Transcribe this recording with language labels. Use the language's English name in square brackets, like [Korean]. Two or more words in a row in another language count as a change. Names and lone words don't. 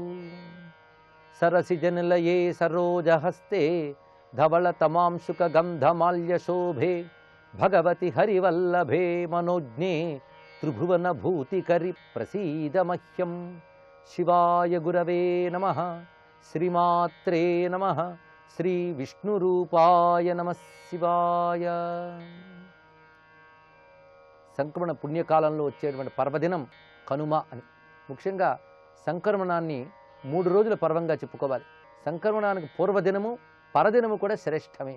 [Sanskrit] सरसिजनिलये सरोजहस्ते धवलतमांशुकगन्धमाल्यशोभे भगवति हरिवल्लभे मनोज्ञे त्रिभुवनभूतिकरि प्रसीद मह्यं। शिवाय गुरवे नमः। श्रीमात्रे नमः। శ్రీ విష్ణురూపాయ నమః శివాయ. [Telugu] సంక్రమణ పుణ్యకాలంలో వచ్చేటువంటి పర్వదినం కనుమ అని. ముఖ్యంగా సంక్రమణాన్ని 3 రోజుల పర్వంగా చెప్పుకోవాలి. సంక్రమణానికి పూర్వదినము పరదినము కూడా శ్రేష్టమే.